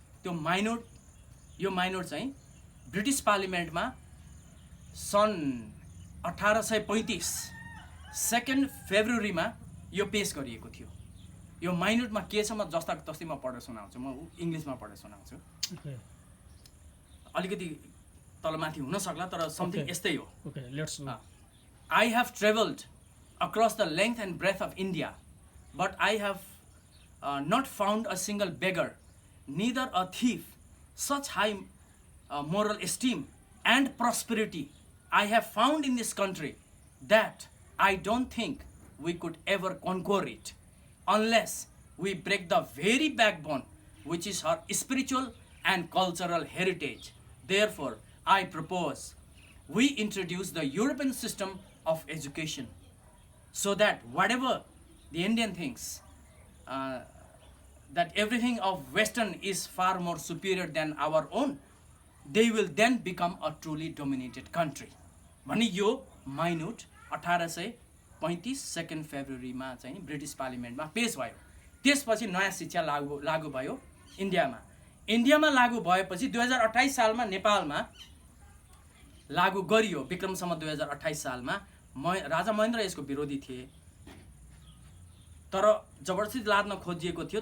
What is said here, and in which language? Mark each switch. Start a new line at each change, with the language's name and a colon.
Nepali: त्यो यो माइनोट चाहिँ ब्रिटिस पार्लिमेन्टमा सन् 1835 2 फेब्रुअरीमा यो पेश गरिएको थियो। यो माइनोटमा के छ म जस्ताको तस्तै म पढेर सुनाउँछु। म इङ्ग्लिसमा पढेर सुनाउँछु। अलिकति तलमाथि हुन सक्ला तर समथिङ यस्तै हो।
English: I have traveled across the length and breadth of India, but I have not found a single beggar, neither a thief. Such high moral esteem and prosperity I have found in this country that I don't think we could ever conquer it unless we break the very backbone which is her spiritual and cultural heritage. Therefore, I propose we introduce the European system of education so that whatever the Indian thinks, that everything of Western is far more superior than our own, they will then become a truly dominated country.
Nepali: भने यो minute 1835 2 फेब्रुअरीमा चाहिँ British पार्लिमेन्टमा पेश भयो। त्यसपछि नयाँ शिक्षा लागू भयो इन्डियामा लागू भएपछि 2028 सालमा नेपालमा लागू गरियो। विक्रमसम्म 2028 सालमा राजा महेन्द्र यसको विरोधी थिए, तर जबरजस्ती लाद्न खोजिएको थियो।